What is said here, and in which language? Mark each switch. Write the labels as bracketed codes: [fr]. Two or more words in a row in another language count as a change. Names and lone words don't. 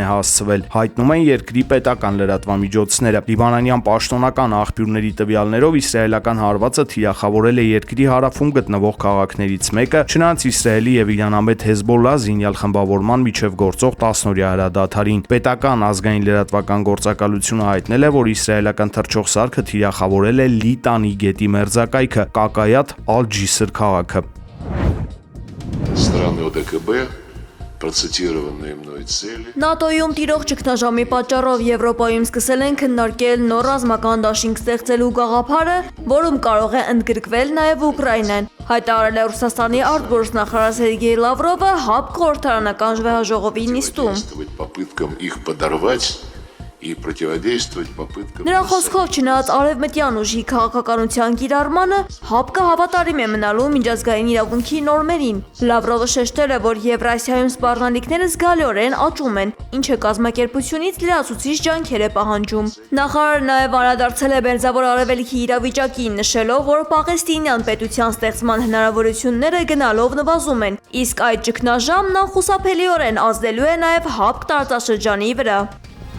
[hy] հասցվել, հայտնում են երկրի պետական լրատվամիջոցները։ Լիբանանյան պաշտոնական աղբյուրների տվյալներով իսրայելական հարվածը թիրախավորել է երկրի հարավում գտնվող քաղաքներից մեկը, չնայած Իսրայելի եւ իրանամետ Հեզբոլլա զինյալ խմբավորման միջև գործող 10-օրյա հրադադարին։ Պետական ազգային լրատվական գործակալությունը հայտնել է, որ իսրայելական թռչող սարքը թիրախավորել է Լիտանի գետի մերձակայքը Կակայաթ Ալ-Ջիսր քաղաքը։ [ru] Страны ОДКБ, процитированные мной цели. [hy] ՆԱՏՕ-ում տիրող ճգնաժամի պատճառով Եվրոպայում սկսել են քննարկել նոր ռազմական դաշինք ստեղծելու գաղափարը, որում կարող է ընդգրկվել նաև Ուկրաինան։ Հայտարարել է Ռուսաստանի արտգործնախարար Սերգեյ Լավրովը ՀԱՊԿ խորհրդարանական ժողովի նիստում։ [ru] Попыткам их подорвать и противодействовать попыткам. [hy] Նրա խոսքով չնայած արևմտյան ուժի քաղաքականության կիրառմանը, ՀԱՊԿ-ը հավատարիմ է մնալու միջազգային իրավունքի նորմերին։ Լավրովը շեշտել է, որ Եվրասիայում սպառնալիքները զգալիորեն աճում են, ինչը կազմակերպությունից լրացուցիչ ջանքեր է պահանջում։ Նախարարը նաև անդրադարձել է Մերձավոր Արևելքի իրավիճակին, նշելով, որ Պաղեստինյան պետության ստեղծման հնարավորությունները գնալով նվազում են, իսկ այդ ճգնաժամն անխուսափելիորեն ազդելու է նաև ՀԱՊԿ տարածաշրջանի վրա։